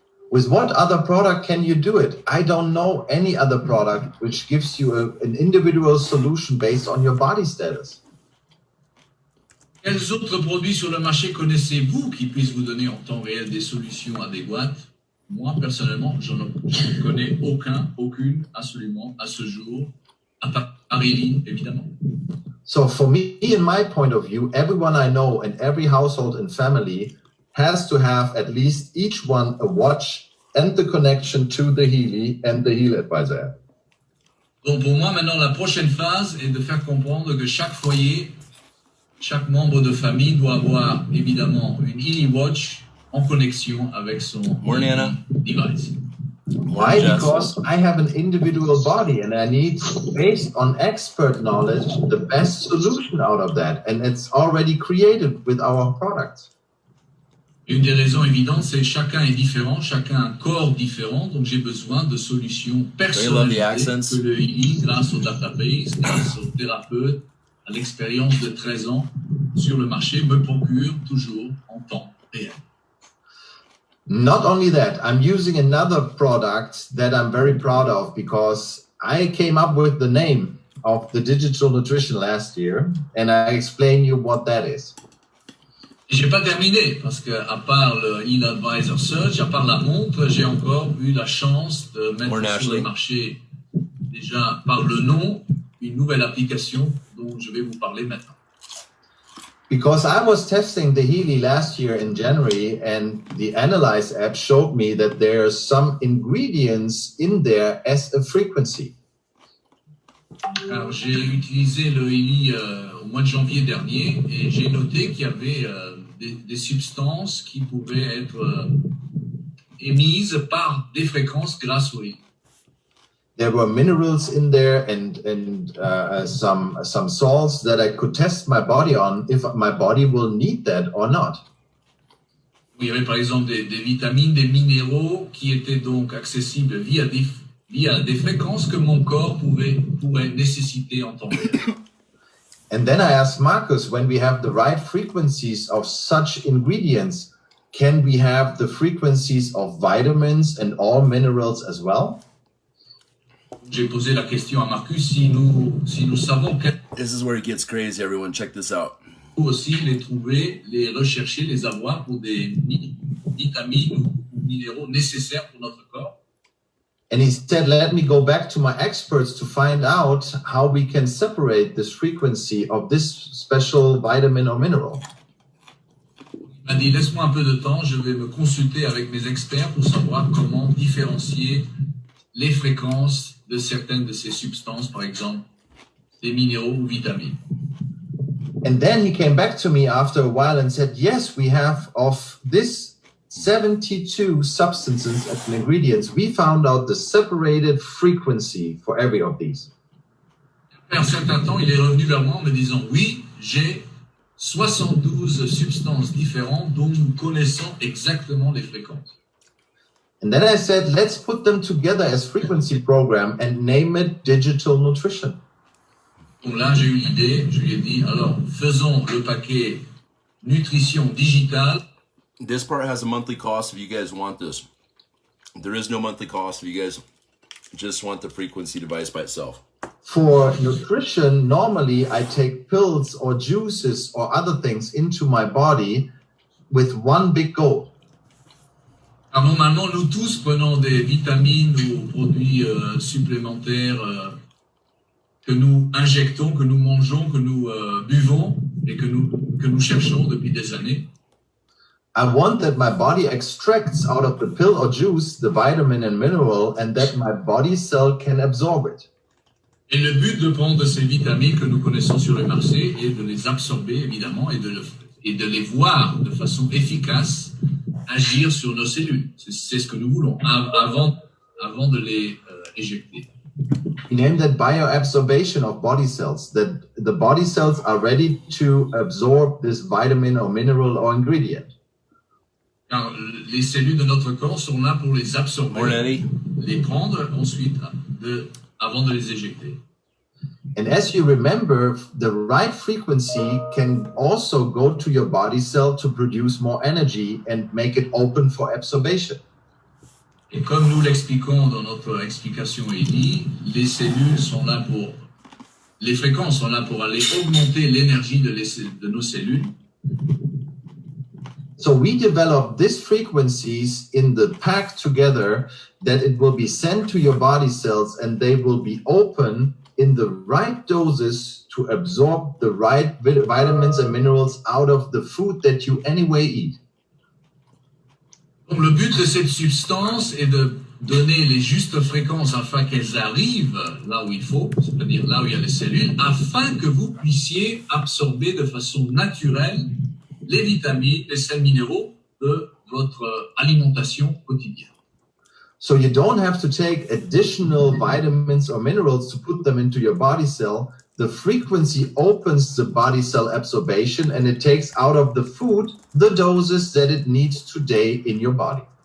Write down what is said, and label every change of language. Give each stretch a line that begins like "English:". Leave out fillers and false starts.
English: With what other product can you do it? I don't know any other product which gives you an individual solution based on your body status.
French: Quels autres produits sur le marché connaissez-vous qui puissent vous donner en temps réel des solutions adéquates? Moi, personnellement, je ne connais aucune, absolument, à ce jour, à part Healy, évidemment.
English: So for me, in my point of view, everyone I know and every household and family has to have at least each one a watch and the connection to the Healy and the Healy Advisor app.
French: Donc pour moi, maintenant, la prochaine phase est de faire comprendre que chaque foyer, chaque membre de famille doit avoir évidemment une Healy Watch en connexion avec son device.
English: Why? Because I have an individual body and I need, based on expert knowledge, the best solution out of that. And it's already created with our products.
French: Une des raisons évidentes, c'est que chacun est différent, chacun a un corps différent, donc j'ai besoin de solutions personnalisées que le Healy, grâce au database, grâce au thérapeute, à l'expérience de 13 ans sur le marché, me procure toujours en temps réel.
English: Not only that, I'm using another product that I'm very proud of because I came up with the name of the digital nutrition last year, and I explain you what that is.
French: J'ai pas terminé parce que à part le Healy Advisor Search, à part la montre, j'ai encore eu la chance de mettre sur le marché déjà par le nom une nouvelle application dont je vais vous parler maintenant.
English: Because I was testing the Healy last year in January, and the Analyze app showed me that there are some ingredients in there as a frequency.
French: Alors, j'ai utilisé le Healy au mois de janvier dernier et j'ai noté qu'il y avait des substances qui pouvaient être émises par des fréquences grâce au Healy.
English: There were minerals in there and some salts that I could test my body on if my body will need that or not.
French: Il y avait par exemple des vitamines, des minéraux qui étaient donc accessibles via des fréquences que mon corps pourrait nécessiter en temps réel.
English: And then I asked Marcus, when we have the right frequencies of such ingredients, can we have the frequencies of vitamins and all minerals as well?
French: J'ai posé la question à Marcus si nous savons quels
English: This is where it gets crazy, everyone. Check this out.
French: aussi les trouver, les rechercher, les avoir pour des vitamines ou minéraux nécessaires pour notre corps.
English: And he said, let me go back to my experts to find out how we can separate this frequency of this special vitamin or mineral.
French: Il m'a dit, laisse-moi un peu de temps, je vais me consulter avec mes experts pour savoir comment différencier les fréquences de certaines de ces substances, par exemple, des minéraux ou vitamines.
English: And then he came back to me after a while and said, yes, we have of this 72 substances and ingredients, we found out the separated frequency for every of these.
French: Après un certain temps, il est revenu vers moi en me disant, oui, j'ai 72 substances différentes dont nous connaissons exactement les fréquences.
English: And then I said, let's put them together as frequency program and name it digital nutrition.
French: Donc là, j'ai eu l'idée, je lui ai dit, alors, faisons le paquet nutrition digitale.
English: This part has a monthly cost if you guys want this. There is no monthly cost if you guys just want the frequency device by itself. For nutrition, normally I take pills or juices or other things into my body with one big goal.
French: Alors, normalement, nous tous prenons des vitamines ou produits supplémentaires que nous injectons, que nous mangeons, que nous buvons et que nous cherchons depuis des années.
English: I want that my body extracts out of the pill or juice the vitamin and mineral and that my body cell can absorb it.
French: Et le but de prendre ces vitamines que nous connaissons sur le marché est de les absorber, évidemment, et de les voir de façon efficace agir sur nos cellules. C'est ce que nous voulons avant de les éjecter.
English: We name that bioabsorption of body cells, that the body cells are ready to absorb this vitamin or mineral or ingredient.
French: Car les cellules de notre corps sont là pour les absorber, les prendre ensuite avant de les éjecter.
English: And as you remember, the right frequency can also go to your body cell to produce more energy and make it open for absorption.
French: Et comme nous l'expliquons dans notre explication ELI, les cellules sont là les fréquences sont là pour aller augmenter l'énergie de nos cellules.
English: So we develop these frequencies in the pack together that it will be sent to your body cells and they will be open in the right doses to absorb the right vitamins and minerals out of the food that you anyway eat.
French: Donc le but de cette substance est de donner les justes fréquences afin qu'elles arrivent là où il faut, c'est-à-dire là où il y a les cellules, afin que vous puissiez absorber de façon naturelle les vitamines, les sels minéraux de votre alimentation quotidienne.
English: So you don't have to take additional vitamins or minerals to put them into your body cell. The frequency opens the body cell absorption and it takes out of the food the doses that it needs today in your body.